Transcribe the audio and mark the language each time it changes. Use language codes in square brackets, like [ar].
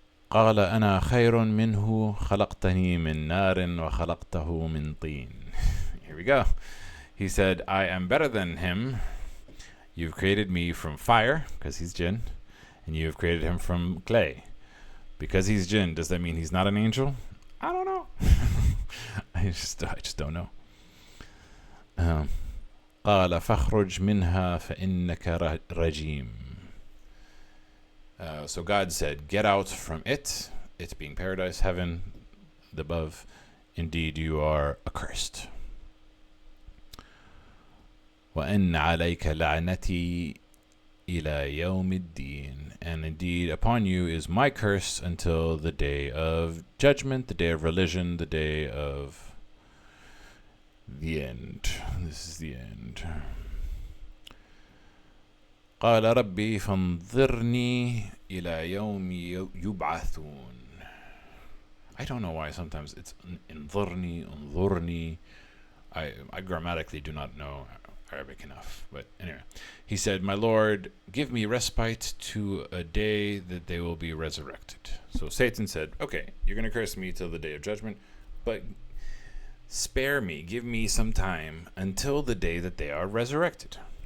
[ar] قال أنا خير منه خلقتني من نار وخلقته من طين. [en] Here we go. He said, I am better than him. You've created me from fire, because he's jinn, and you have created him from clay. Because he's jinn, does that mean he's not an angel? I don't know. I just don't know. [ar] قال فاخرج منها فإنك رجيم. [en] So God said, get out from it being paradise, heaven, the above. Indeed, you are accursed. [ar] وَأَنَّ عَلَيْكَ لَعْنَتِي إِلَى يَوْمِ الدِّينِ. [en] And indeed, upon you is my curse until the day of judgment, the day of religion, the day of the end. This is the end. [ar] قال ربي فانظرني إلى يوم يبعثون. [en] I don't know why sometimes it's انظرني. I grammatically do not know Arabic enough, but anyway, he said, my Lord, give me respite to a day that they will be resurrected. So Satan said, okay, you're going to curse me till the day of judgment, but spare me, give me some time until the day that they are resurrected.